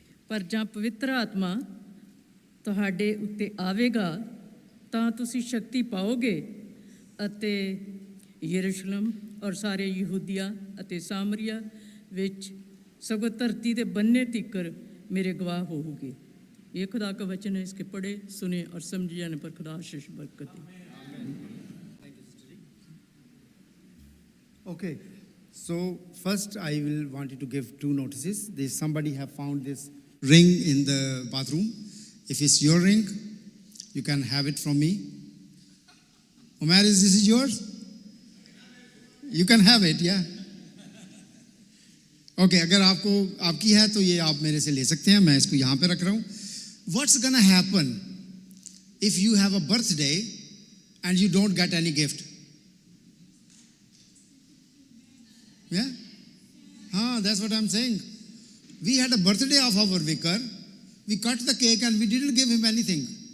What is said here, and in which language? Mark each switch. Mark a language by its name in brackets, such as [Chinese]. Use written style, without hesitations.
[Hindi] पर [Punjabi] ਜਾਂ ਪਵਿੱਤਰ ਆਤਮਾ ਤੁਹਾਡੇ ਉੱਤੇ ਆਵੇਗਾ ਤਾਂ ਤੁਸੀਂ ਸ਼ਕਤੀ ਪਾਓਗੇ ਅਤੇ ਯਰੂਸ਼ਲਮ ਔਰ ਸਾਰੇ ਯਹੂਦੀਆ ਅਤੇ ਸਾਮਰੀਆ ਵਿੱਚ ਸਗੋਂ ਧਰਤੀ ਦੇ ਬੰਨੇ ਤੀਕਰ [Hindi] मेरे गवाह होगे। ये खुदा का वचन है, इसके पढ़े सुने और समझ जाने पर खुदा आशीष बरकत दे। [English] Okay, so first I will want you to give 2 notices. There's somebody have found this ring in the bathroom. If it's your ring, you can have it from me. Omer, this is yours? You can have it, yeah. [Hindi] Okay, अगर आपको आपकी है तो ये आप मेरे से ले सकते हैं, मैं इसको यहाँ पे रख रहा हूँ। [English] What's gonna happen if you have a birthday and you don't get any gift? Yeah? That's what I'm saying. We had a birthday of our vicar. We cut the cake and we didn't give him anything.